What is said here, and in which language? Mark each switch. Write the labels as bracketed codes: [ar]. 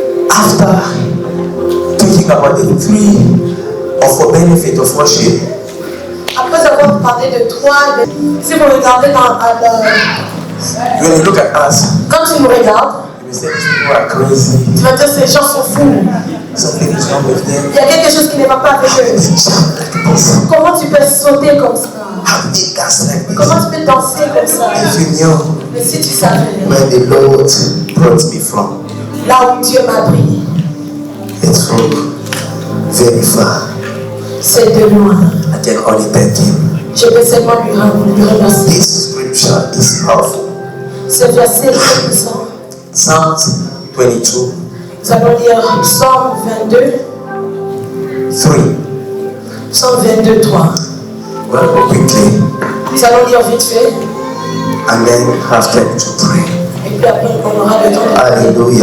[en] After talking about the three of the benefit of worship, [fr] après avoir parlé de trois, si vous regardez dans [en] when you look at us, [fr] quand tu nous regardes, [en] you say these people are crazy. [fr] Tu vas dire ces gens sont fous. [en] Something is wrong with them. [fr] Il y a quelque chose qui ne va pas avec eux. Comment tu peux sauter comme ça? Comment tu peux danser comme ça? Mais si tu savais [en] where the Lord brought me from, [fr] là où Dieu m'a pris, [en] it's from very far. [fr] C'est de loin. [en] I can only thank Him. [fr] Je peux seulement lui remercier. [en] This scripture is powerful. [fr] Ce verset est puissant. [en] Psalms 22. [fr] Nous allons lire Psalm 22. 3. Psalm 22, 3. [en] Well, quickly. [fr] Nous allons lire vite fait. [en] And then have time to pray. [fr] Et puis après, on aura le temps de prier.